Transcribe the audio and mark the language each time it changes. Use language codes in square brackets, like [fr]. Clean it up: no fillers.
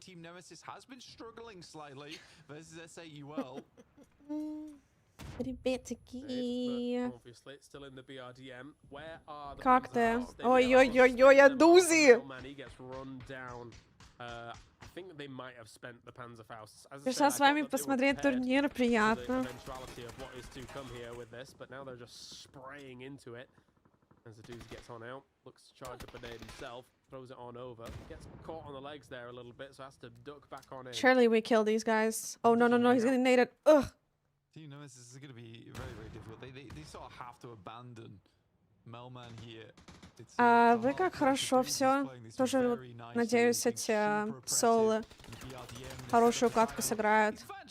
[en] Team Nemesis has been struggling slightly versus SAUL. Obviously, it's still in the BRDM. Where are the [ru] Как ты? [en] Ой-ой-ой-ой, a doozy! He gets run down. I think they might have spent the Panzerfausts. [ru] Пришла с вами посмотреть турнир, приятно. [en] What is to come here with this, but now they're just spraying into it. As the doozy gets on out, looks to charge up a nade himself, throws it on over, gets caught on the legs there a little bit, so has to duck back on in. Surely we kill these guys. Oh no, he's getting naded. Ugh. Team Nemesis is going to be very, very difficult. They sort of have to abandon Melman here. [ru] Вы как хорошо все. Тоже надеюсь, эти солы хорошую катку сыграют.